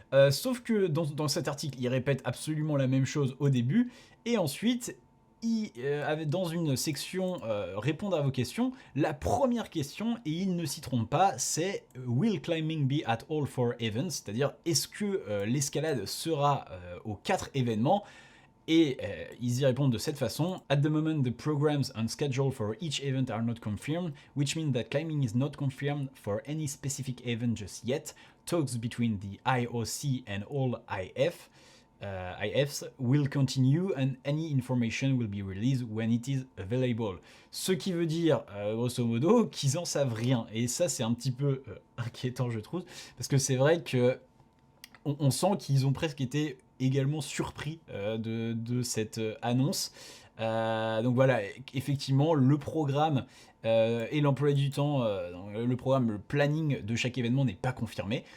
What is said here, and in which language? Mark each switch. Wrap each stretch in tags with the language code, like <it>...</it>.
<fr>Sauf que dans cet article, il répète absolument la même chose au début, et ensuite, dans une section répondre à vos questions, la première question, et ils ne s'y trompent pas, c'est</fr> <en>Will climbing be at all 4 events?</en> <fr>C'est-à-dire, est-ce que l'escalade sera aux 4 événements? Et ils y répondent de cette façon.</fr> <en>At the moment, the programs on schedule for each event are not confirmed, which means that climbing is not confirmed for any specific event just yet. Talks between the IOC and all IFs will continue and any information will be released when it is available.</en> <fr>Ce qui veut dire, grosso modo, qu'ils en savent rien. Et ça, c'est un petit peu inquiétant, je trouve, parce que c'est vrai que on sent qu'ils ont presque été également surpris de cette annonce. Donc voilà, effectivement, le programme et l'emploi du temps, le planning de chaque événement n'est pas confirmé.</fr>